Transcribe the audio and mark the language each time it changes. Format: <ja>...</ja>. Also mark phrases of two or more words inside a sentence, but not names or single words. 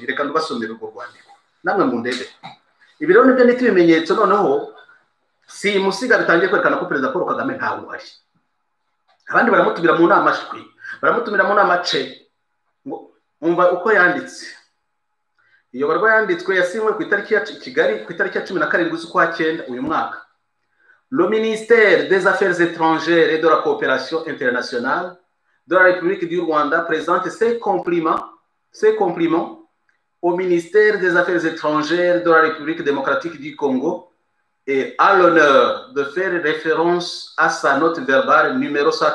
<rw>Reka ndubasomere urwo rwandiko namwe mu ndebe. Ibi rero nibyo niti bimenyetso noneho si musiga bitangiye kwerekana ko Perezida Paul Kagame ntawe uhari. Abandi baramutumira mu nama shwi, baramutumira mu nama ce, ngo umva uko yanditse. Iyo barwa yanditswe yasinywe ku itariki ya Kigali ku itariki ya 17 z'ukwa 9 uyu mwaka.</rw> <fr>Le ministère des Affaires étrangères et de la coopération internationale de la République du Rwanda présente ses compliments au ministère des Affaires étrangères de la République démocratique du Congo et à l'honneur de faire référence à sa note verbale numéro</fr>